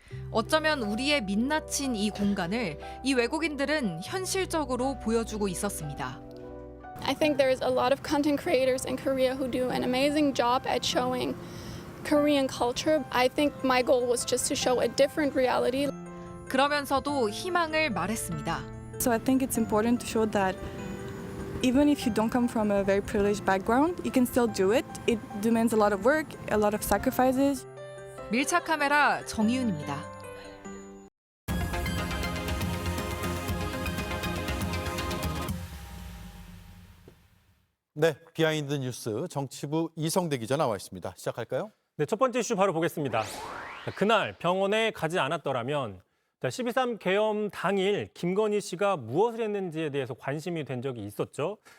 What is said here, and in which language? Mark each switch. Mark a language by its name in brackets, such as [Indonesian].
[Korean] 어쩌면 우리의 민낯인 이 공간을 이 외국인들은 현실적으로 보여주고 있었습니다. [English] I think there's a lot of content creators in Korea who do an amazing job at showing Korean culture. I think my goal was just to show a different reality. [Korean] 그러면서도 희망을 말했습니다. [English] So I think it's important to show that even if you don't come from a very privileged background, you can still do it. It demands a lot of work, a lot of sacrifices. [Korean] 밀착 카메라 정희윤입니다. 네, 비하인드 뉴스 정치부 이성대 기자 나와 있습니다. 시작할까요? 네, 첫 번째 이슈 바로 보겠습니다. 그날 병원에 가지 않았더라면 12.3 계엄 당일 김건희 씨가 무엇을 했는지에 대해서 관심이 된 적이 있었죠.